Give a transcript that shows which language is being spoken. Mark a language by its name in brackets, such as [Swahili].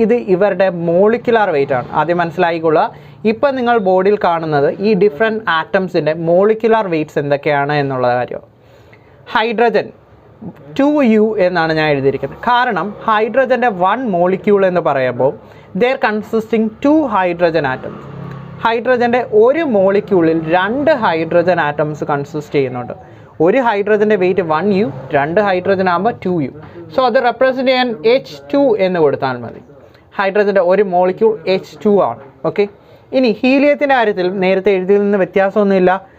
[Malayalam] ഇത് ഇവരുടെ molecular weight ആണ്. ആദ്യം മനസ്സിലാക്കിക്കൊള്ളുക. ഇപ്പം നിങ്ങൾ ബോർഡിൽ കാണുന്നത് ഈ ഡിഫറെൻറ്റ് ആറ്റംസിൻ്റെ മോളിക്യുലാർ വെയ്റ്റ്സ് എന്തൊക്കെയാണ് എന്നുള്ള കാര്യം. ഹൈഡ്രജൻ 2U എന്നാണ് ഞാൻ എഴുതിയിരിക്കുന്നത്. കാരണം ഹൈഡ്രജൻ്റെ 1 മോളിക്യൂൾ എന്ന് പറയുമ്പോൾ [English] They are consisting 2 hydrogen atoms. [Malayalam] ഹൈഡ്രജൻ്റെ ഒരു മോളിക്യൂളിൽ 2 ഹൈഡ്രജൻ ആറ്റംസ് കൺസിസ്റ്റ് ചെയ്യുന്നുണ്ട്. ഒരു ഹൈഡ്രജൻ്റെ വെയിറ്റ് 1U, 2 ഹൈഡ്രജൻ ആകുമ്പോൾ 2U. സോ അത് റെപ്രസെൻറ്റ് ചെയ്യാൻ H2 എന്ന് കൊടുത്താൽ മതി. ഹൈഡ്രജൻ്റെ ഒരു മോളിക്യൂൾ H2 ആണ്. ഓക്കെ, ഇനി ഹീലിയത്തിൻ്റെ കാര്യത്തിൽ നേരത്തെ എഴുതിയിൽ നിന്ന് വ്യത്യാസമൊന്നുമില്ല.